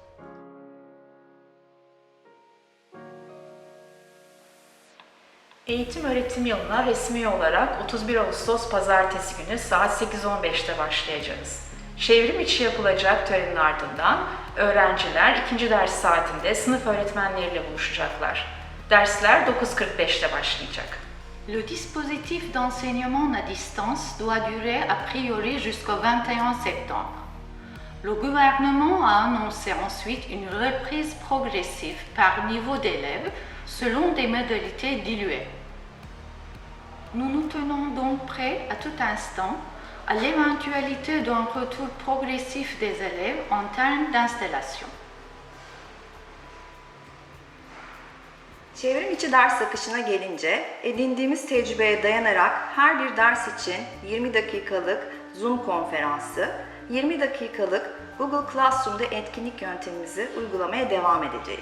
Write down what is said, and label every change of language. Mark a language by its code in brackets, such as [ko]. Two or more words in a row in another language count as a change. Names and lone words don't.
[tr] Eğitim öğretim yılına resmi olarak 31 Ağustos Pazartesi günü saat 8.15'te başlayacağız. Çevrim içi yapılacak törenin ardından öğrenciler ikinci ders saatinde sınıf öğretmenleriyle buluşacaklar. Dersler 9.45'te başlayacak. [fr] Le dispositif d'enseignement à distance doit durer a priori jusqu'au 21 septembre. Le gouvernement a annoncé ensuite une reprise progressive par niveau d'élèves selon des modalités diluées. Nous nous tenons donc prêts à tout instant à l'éventualité d'un retour progressif des élèves en termes d'installation. [tr] Çevrim içi ders akışına gelince edindiğimiz tecrübeye dayanarak her bir ders için 20 dakikalık Zoom konferansı, 20 dakikalık Google Classroom'da etkinlik yöntemimizi uygulamaya devam edeceğiz.